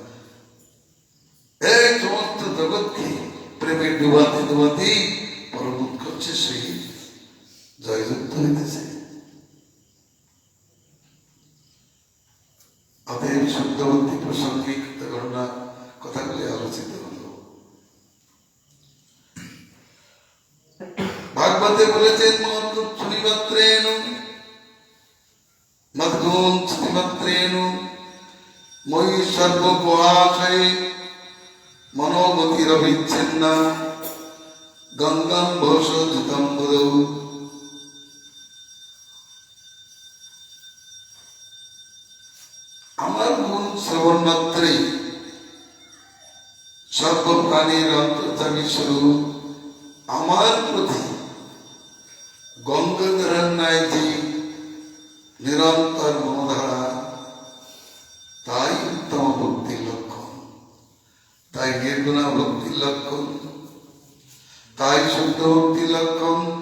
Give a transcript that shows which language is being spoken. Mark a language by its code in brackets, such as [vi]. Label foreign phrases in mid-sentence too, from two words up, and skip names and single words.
[bn] এই সমস্ত জগৎকে প্রেমে ডুবাতে ডুবাতে পরম উৎকর্ষের সহিত জয়যুক্ত হইতেছে। অতএব শুদ্ধবর্তী প্রসঙ্গিক ঘটনা কথাগুলি আলোচিত হল। ভাগবতে বলেছেন, [sa] মৎগুণ মদ্গুণ শ্রীমাত্রেণ মই সর্বগুহাশয়ে মনোগতিরবিচ্ছিন্না গঙ্গাম ভোষজিতম বুধৌ। [bn] আমার গুণ শ্রবণ মাত্রেই সর্বপ্রাণীর অন্তর্যামী স্বরূপ আমার প্রতি গঙ্গাধরের ন্যায় যে নিরন্তর মনোধারা, তাই উত্তম ভক্তির লক্ষণ, তাই নির্গুণা ভক্তির লক্ষণ, তাই শুদ্ধ ভক্তির লক্ষণ।